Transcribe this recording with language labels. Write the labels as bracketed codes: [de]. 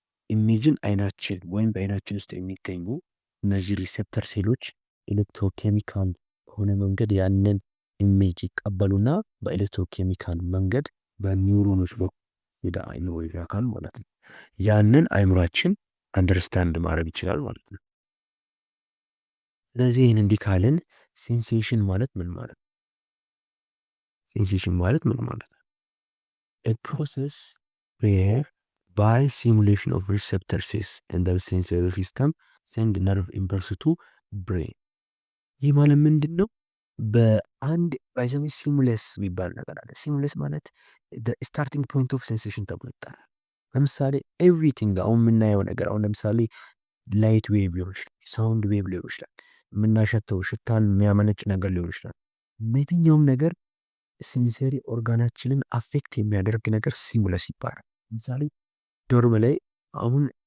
[am] ኢሜጅን አይናችን ወይም በአይናችን ውስጥ የሚገኙ እነዚህ ሪሴፕተር ሴሎች ኤሌክትሮኬሚካል በሆነ መንገድ ያንን ኢሜጅ ይቀበሉና በኤሌክትሮኬሚካል መንገድ በኒውሮኖች በኩል ወደ አእምሮ ይልካል ማለት ነው። ያንን አእምሯችን አንደርስታንድ ማድረግ ይችላል ማለት ነው። ስለዚህ ይህን እንዲህ ካልን ሴንሴሽን ማለት ምን ማለት ነው? ሴንሴሽን ማለት ምን ማለት ነው? [en] A process where by simulation of receptor cells in the sensory system send nerve impulse to brain. [am] ይህ ማለት ምንድን ነው? በአንድ ባይዘዊ ሲሙለስ የሚባል ነገር አለ። ሲሙለስ ማለት ስታርቲንግ ፖይንት ኦፍ ሴንሴሽን ተብሎ ይጠራል። ለምሳሌ ኤቭሪቲንግ አሁን የምናየው ነገር አሁን ለምሳሌ ላይት ዌቭ ሊሆን ይችላል፣ ሳውንድ ዌቭ ሊሆን ይችላል፣ የምናሸተው ሽታን የሚያመነጭ ነገር ሊሆን ይችላል። በየትኛውም ነገር ሴንሰሪ ኦርጋናችንን አፌክት የሚያደርግ ነገር ሲሙለስ ይባላል። ለምሳሌ ዶርም ላይ አሁን